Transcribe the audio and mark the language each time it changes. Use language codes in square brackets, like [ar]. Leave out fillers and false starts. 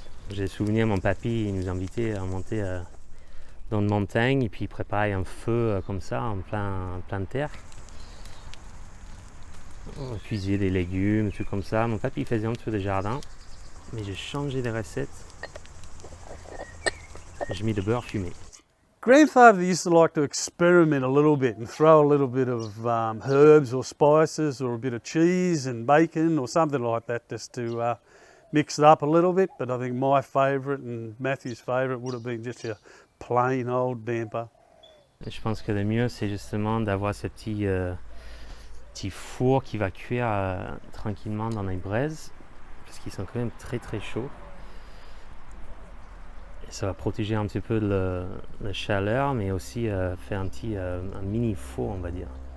[fr] J'ai le souvenir, mon papy il nous invitait à monter dans une montagne et puis préparer un feu comme ça en plein de terre. On cuisait des légumes, des trucs comme ça. Mon papy faisait un peu de jardin, mais j'ai changé de recette. J'ai mis de beurre fumé. [en] Grandfather used to like to experiment a little bit and throw a little bit of herbs or spices or a bit of cheese and bacon or something like that just to mix it up a little bit. But I think my favourite and Matthew's favourite would have been just a plain old damper. [fr] Je pense que le mieux, c'est justement d'avoir ce petit four qui va cuire tranquillement dans les braises, parce qu'ils sont quand même très très chauds. Et ça va protéger un petit peu de la chaleur, mais aussi faire un mini four, on va dire.